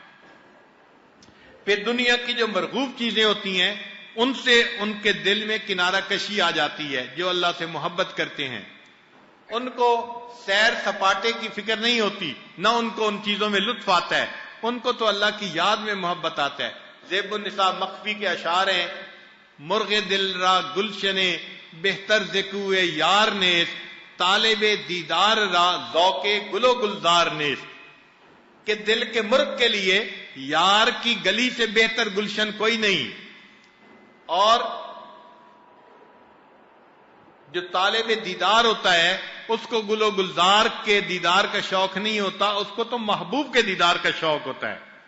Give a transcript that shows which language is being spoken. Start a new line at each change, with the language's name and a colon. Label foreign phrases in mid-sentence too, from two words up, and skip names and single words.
Urdu: پھر دنیا کی جو مرغوب چیزیں ہوتی ہیں ان سے ان کے دل میں کنارہ کشی آ جاتی ہے. جو اللہ سے محبت کرتے ہیں ان کو سیر سپاٹے کی فکر نہیں ہوتی, نہ ان کو ان چیزوں میں لطف آتا ہے, ان کو تو اللہ کی یاد میں محبت آتا ہے. زیب النساء مخفی کے اشعار ہیں,
Persian: مرغ دل را گلشنے بہتر زکوے یار نیس, طالب دیدار را ذوق گل و گلزار نیس.
Urdu: کہ دل کے مرغ کے لیے یار کی گلی سے بہتر گلشن کوئی نہیں, اور جو طالب دیدار ہوتا ہے اس کو گل و گلزار کے دیدار کا شوق نہیں ہوتا, اس کو تو محبوب کے دیدار کا شوق ہوتا ہے.